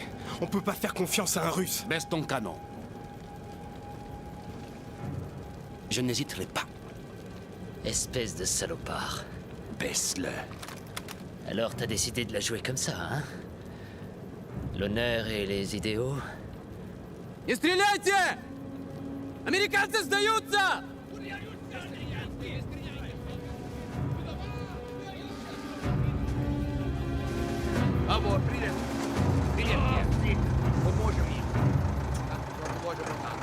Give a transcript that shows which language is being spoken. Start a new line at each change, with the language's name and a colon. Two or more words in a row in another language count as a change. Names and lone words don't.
French: On peut pas faire confiance à un Russe. Baisse ton canon. Je n'hésiterai pas. Espèce de salopard. Baisse-le. Alors t'as décidé de la jouer comme ça, hein? L'honneur et les idéaux?
Russian: Не стреляйте! Американцы сдаются! Алло, привет. Привет, нет. Поможем им. Поможем им там.